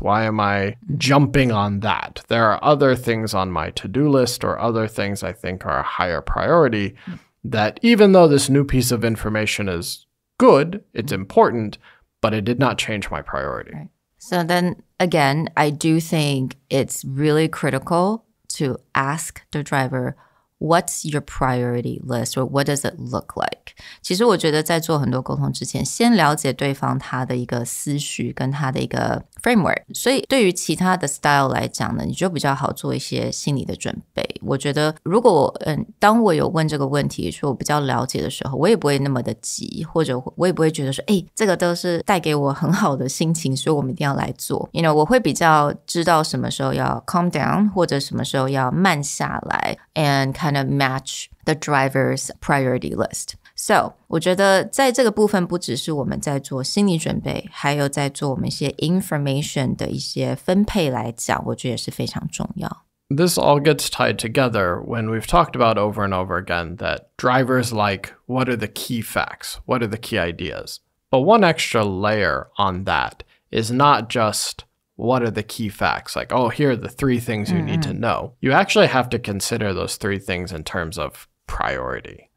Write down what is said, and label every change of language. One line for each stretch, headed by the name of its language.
English: Why am I jumping on that? There are other things on my to-do list or other things I think are a higher priority that, even though this new piece of information is good, it's important, but it did not change my priority. Right. So then again, I do think it's really critical to ask the driver, what's your priority list or what does it look like?
Chinese: 其实我觉得在做很多沟通之前，先了解对方他的一个思绪跟他的一个 framework。所以对于其他的 style 来讲呢，你就比较好做一些心理的准备。我觉得如果当我有问这个问题，说我比较了解的时候，我也不会那么的急，或者我也不会觉得说，这个都是带给我很好的心情，所以我们一定要来做。
English: You know,
Chinese: 我会比较知道什么时候要 calm down， 或者什么时候要慢下来
English: and kind of match the driver's priority list. So,
Chinese: 我觉得在这个部分不只是我们在做心理准备，还有在做我们一些 information 的一些分配来讲，我觉得也是非常重要。
English: This all gets tied together when we've talked about over and over again that drivers like, what are the key facts? What are the key ideas? But one extra layer on that is not just what are the key facts? Like, oh, here are the 3 things you need to know. You actually have to consider those 3 things in terms of priority.